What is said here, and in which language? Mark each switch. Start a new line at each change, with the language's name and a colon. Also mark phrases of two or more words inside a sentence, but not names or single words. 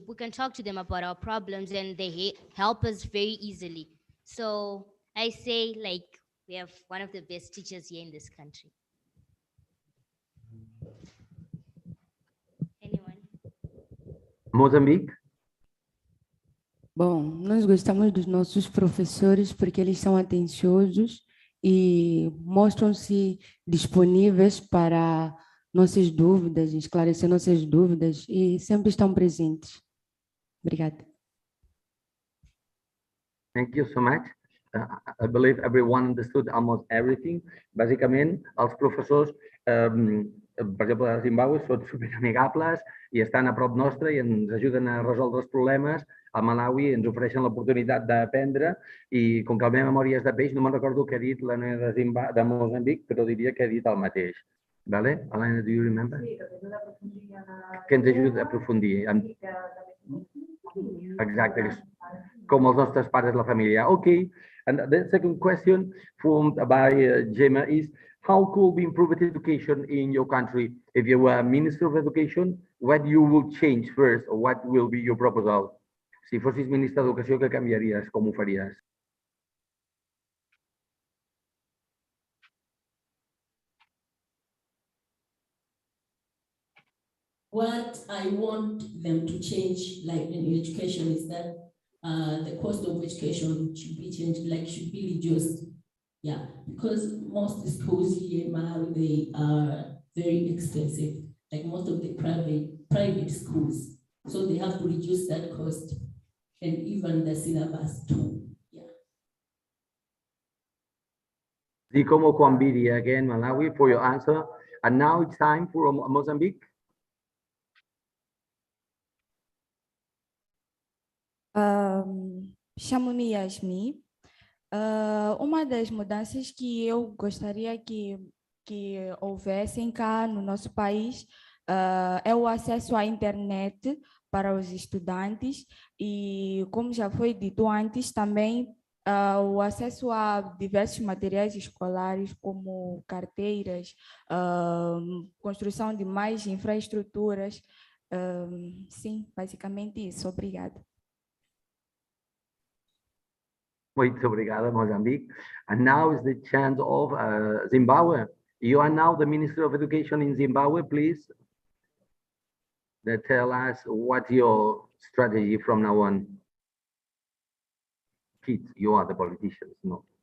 English: We can talk to them about our problems and they help us very easily. So I say, like, we have one of the best teachers here in this country. Anyone? Mozambique?
Portuguese: Bom, nós gostamos dos nossos professores porque eles são atenciosos e mostram-se disponíveis para nossas dúvidas, esclarecer nossas dúvidas e sempre estão presentes. Obrigada.
English: Thank you so much. I believe everyone understood almost everything.
Catalan: Bàsicament, els professors, per exemple, a Zimbàbue, són superamigables i estan a prop nostre i ens ajuden a resoldre els problemes. A Malawi ens ofereixen l'oportunitat d'aprendre i com que la meva memòria és de peix, no me'n recordo què ha dit la noia de Moçambic, però diria que ha dit el mateix. Vale? Elena,
English: do you remember?
Catalan: Sí, Que ens ajuda a aprofundir. Exacte, com els nostres pares, la família.
English: Okay, and the second question from by Gemma is, how could we improve education in your country? If you were Minister of Education, what you will change first, or what will be your proposal?
Catalan: Si fossis ministre d'Educació, què canviaries? Com ho faries?
English: What I want them to change, like in education, is that the cost of education should be changed, like should be reduced. Yeah, because most schools here in Malawi, they are very expensive, like most of the private schools. So they have to reduce that cost and even the syllabus too. Yeah.
Nyanja: Zikomo Kwambiri
English: again, Malawi, for your answer. And now it's time for Mozambique.
Portuguese: Chamo-me Yasmin. Uma das mudanças que eu gostaria que houvessem cá no nosso país é o acesso à internet para os estudantes e, como já foi dito antes, também o acesso a diversos materiais escolares, como carteiras, construção de mais infraestruturas. Sim, basicamente isso. Obrigada. Muito obrigada, Mozambique.
English: And now is the chance of Zimbabwe. You are now the Minister of Education in Zimbabwe, please. Tell us what's your strategy from now on. Kids, you are the politicians, no?